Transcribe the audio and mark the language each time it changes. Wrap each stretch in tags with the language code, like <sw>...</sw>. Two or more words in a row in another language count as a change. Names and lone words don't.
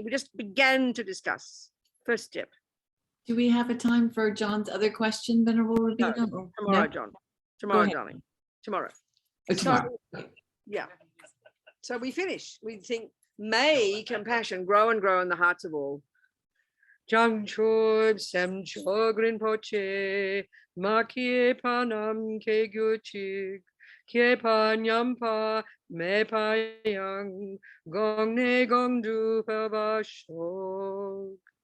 <en>We just began to discuss. First step. Do we have a time for John's other question, Venerable Robina? or- Tomorrow, no? John. Tomorrow, ahead. darling. Tomorrow. Oh, tomorrow. Yeah. So we finish. We think, may compassion grow and grow in the hearts of all.</en> <bo>བྱང་ཆུབ་སེམས་མཆོག་རིན་པོ་ཆེ། མ་སྐྱེས་པ་རྣམས་སྐྱེ་གྱུར་ཅིག། སྐྱེས་པ་ཉམས་པ་མེད་པ་ཡང་། གོང་ནས་གོང་དུ་འཕེལ་བར་ཤོག.</bo>